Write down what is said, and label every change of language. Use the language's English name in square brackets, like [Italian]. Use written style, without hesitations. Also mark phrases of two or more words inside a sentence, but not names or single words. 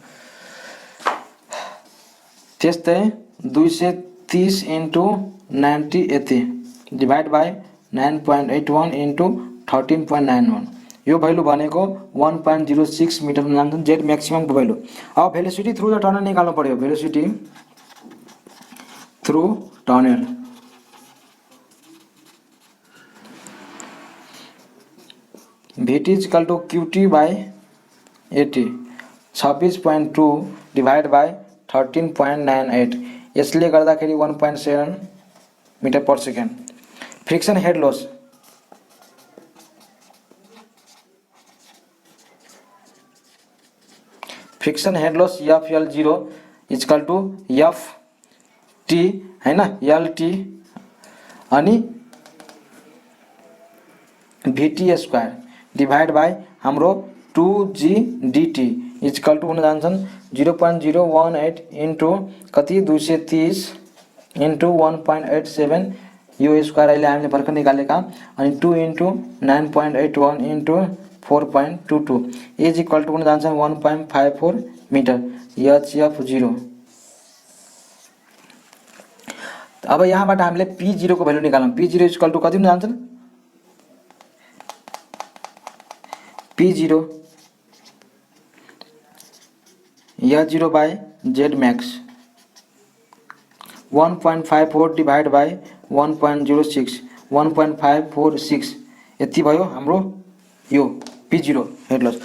[Nepali] त्यस्तै 230 इंटू 90 यति [English] divide by 9.81 into 13.91, [Nepali] यो भ्यालु भनेको 1.06 मिटर जान्छ [English] Z maximum [Nepali] को भ्यालु। अब [English] velocity through the tunnel [Nepali] निकाल्नु पर्यो। [English] velocity through tunnel VT is equal to QT by 80, 26.2 divide by 13.98, [Nepali] यसले गर्दाखेरि [English] 1.7 meter per second. friction head loss FL0 is equal to FT हैन, LT अनि VT square divide by [Nepali] हाम्रो [English] 2G DT is equal to [Nepali] हुन जान्छन् 0.018 इंटू कति 230 इंटू 1.87, यो स्क्वायर अहिले हामीले भर्खर निकालेका, अनि [English] 2 into 9.81 into 4.22 is equal to [Nepali] हुन जान्छन् 1.54 मिटर HF0। अब यहाँबाट हामीले P0 को भ्यालु निकालौँ। P0 [English] is equal to [Nepali] कति हुन जान्छन्, [English] P0 H0 by Z max 1.54 divide by 1.06, [Nepali] 1.546 यति भयो हाम्रो यो [English] P0 head loss.